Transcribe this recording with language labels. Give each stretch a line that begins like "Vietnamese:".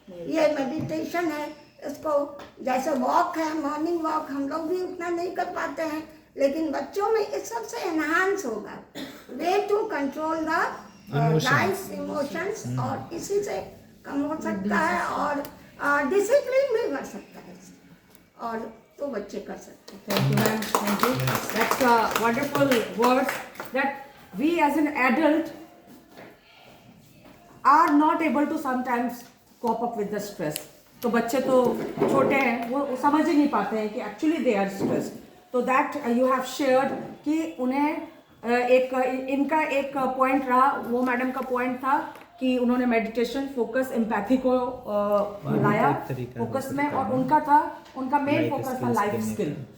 Hindi: ये मेडिटेशन है, इसको जैसे वॉक है, मॉर्निंग वॉक, हम लोग भी उतना नहीं कर पाते हैं, लेकिन बच्चों में इस सबसे एनहांस होगा
English: way to control the life emotions,
Hindi: और इसी से कम हो सकता है और डिसिप्लिन भी बढ़ सकता है, और तो बच्चे कर सकते हैं।
English: Thank you, ma'am. Thank you. That's a wonderful words that we as an adult are not able to sometimes cope up with the stress.
Hindi: तो बच्चे तो छोटे हैं, वो समझ ही नहीं पाते हैं कि
English: actually they are stressed.
Hindi: तो
English: that you have shared
Hindi: कि उन्हें इनका एक पॉइंट रहा, वो मैडम का पॉइंट था कि उन्होंने मेडिटेशन, फोकस, एम्पैथी को लाया फोकस में, और उनका मेन फोकस था लाइफ स्किल।